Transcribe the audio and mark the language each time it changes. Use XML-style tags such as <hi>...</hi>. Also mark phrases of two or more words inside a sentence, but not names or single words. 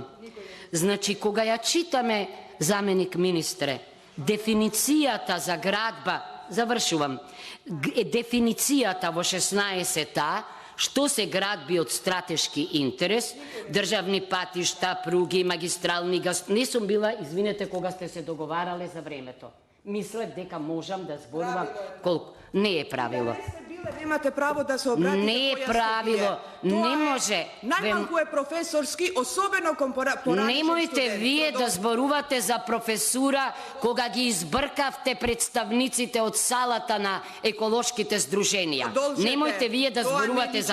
<mk>Значи, кога ја читаме, заменик министре, дефиницијата за градба, завршувам, дефиницијата во 16-та, што се градби од стратешки интерес, државни патишта, пруги, магистрални газ... Не сум била, извинете, кога сте се договарале за времето. Мислев дека можам да зборувам колку... Не е правило. Немате право да се обратите Не е која сте правило, вие. не Тоа може. Најмалку е професорски, особено кон поранешен Немојте студент. вие да зборувате за професура кога ги избркавте представниците од салата на еколошките здруженија. Продолжете. Немојте вие да Тоа не зборувате личи</mk>